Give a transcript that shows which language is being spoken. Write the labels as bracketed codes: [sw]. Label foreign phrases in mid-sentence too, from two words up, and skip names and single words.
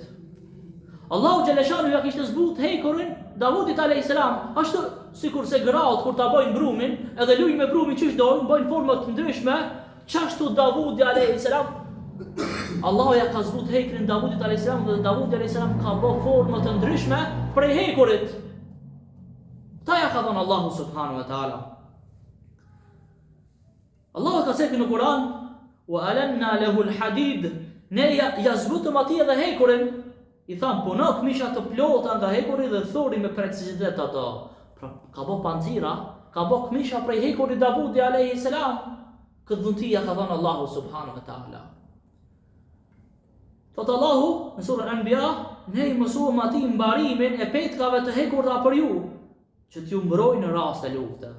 [sq] Allahu xhaleshanu ja kishte zbut hekurin Davudit [ar] عليه السلام, [sq] ashtu sikurse gratë kur ta bojnë brumin, edhe lujnë me brumin çish dojnë, bojnë forma të ndryshme, çashtu Davudi [ar] عليه السلام, [sq] Allahu ja ka zbut hekrin Davudit [ar] عليه السلام [sq] dhe Davudi [ar] عليه السلام [sq] ka bërë forma të ndryshme prej hekurit. Ta ja ka thënë Allahu [ar] سبحانه وتعالى. [sq] Allahu ka thënë në Kur'an, [ar] وألنا له الحديد, [sq] ne ja zbutëm atij edhe hekurin, i tham puno këmisha të plota nga hekuri dhe thori me precizitet ato. Pra, ka bë pancira, ka bë këmisha prej hekurit Davudi [ar] عليه السلام. [sq] Këtë dhuntia ka thënë Allahu [ar] سبحانه وتعالى. [sq] Thot Allahu në surën Anbiya, ne i mësuam atij mbarimin e petkave të hekurta për ju, që t'ju mbrojnë në rast të luftave.